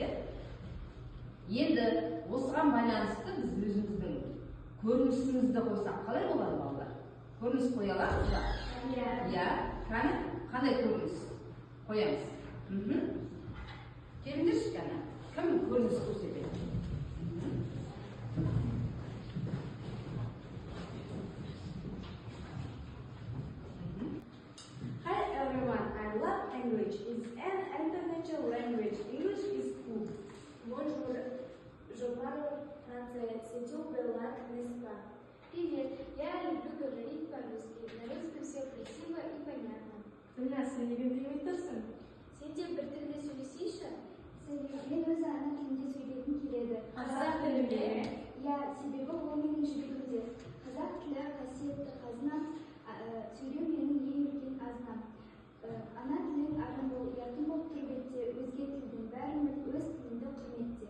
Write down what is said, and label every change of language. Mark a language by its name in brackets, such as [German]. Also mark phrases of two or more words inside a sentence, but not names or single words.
[Kazakh] Енді осыған байланысты біз өзіміздің көрінісімізді қойсақ қалай болады балалар? Көрініс қоя аламыз ба? Иә. Қандай көрініс қоямыз? Келіңдерші кәне. Кім көрініс көрсетеді? [English] Hi everyone, I love language. It's an international language. English is cool. [French] Bonjour, je parle français. C'est tout blanc, n'est-ce pas? [Russian] Привет, я люблю говорить по-русски. На русском все красиво и понятно. Ты нас не примитивсің? [Kazakh] Сен де бір тілде сөйлесейші? Мен өзі ана тілінде сөйлейтін келеді. Қазақ тілі ме? Иә, себебі ол менің жүрегімде. Қазақ тілі қасиетті қазына, сөйлеу менің ең үлкен азынам. Ана тілің арың бол, ұятың болып тұр бетте, өзге тілдің бәрін өз тіліңді құрметте.